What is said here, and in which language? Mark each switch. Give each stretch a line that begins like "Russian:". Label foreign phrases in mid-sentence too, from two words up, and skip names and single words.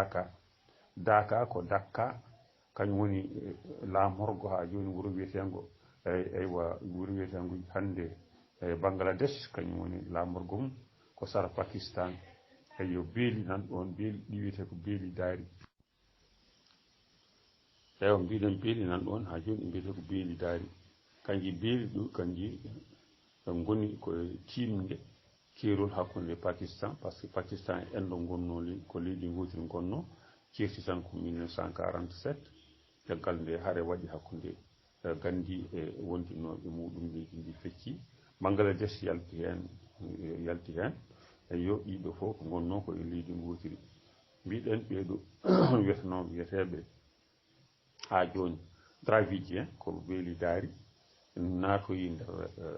Fula: Daka ko Dakka kañum woni laamorgo ha joni wuro wiyetengo eywa wuro wiyetengo hannde Bangladesh kañum woni lamorgo mum ko sara Pakistan eyo beeli nan ɗon beeli ɗi wiyete ko beeli daari eyo mbiɗen beeli nan ɗon ha joni mbiyete ko beeli daari kanji beeli ɗo kanji ngoni ko timde keerol hakkunde Pakistan
French: par ce que
Fula: Pakistan en ɗo gonno ko leydi gotel gonno ceerti tan ko 1947 caggal nde haare waɗi hakkunde gandi e wondinoɓe muɗum leydi ndi fecci Bangladesh yalti hen e yo ɗiɗo fof ko gonno ko e leydi gotiri mbiɗen ɓeeɗo wiyetenoɓe wiyeteɓe ha joni Dravidien ko beeli daari naatoyi nder